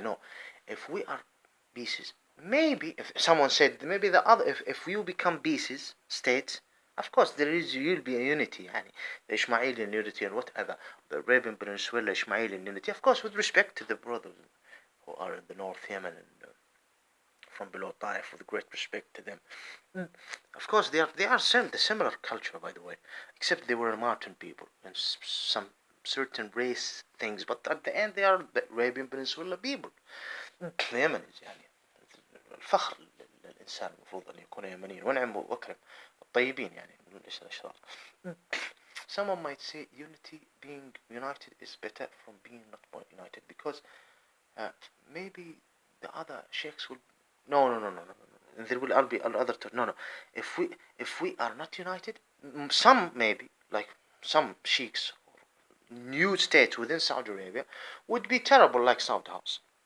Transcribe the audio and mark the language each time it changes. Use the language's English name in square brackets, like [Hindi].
[English] No, if we are pieces, maybe if someone said maybe the other, if you become pieces, states, of course you'll be a unity, the Ishmaelian unity and whatever, the Arabian Peninsula Ishmaelian unity, of course with respect to the brothers who are in the North Yemen and from below Taif, with great respect to them. Of course they are the similar culture, by the way, except they were mountain people and some certain race things, but at the end they are the Arabian Peninsula people. [Arabic] اليمنيز الفخر للإنسان المفروض أن يكون يمنيا ونعم وأكرم الطيبين ليس الأشرار. [English] Someone might say unity, being united, is better from being not united because maybe the other sheikhs will no. There will be other no. If we are not united, some maybe like some sheikhs, new states within Saudi Arabia would be terrible like Saudi House.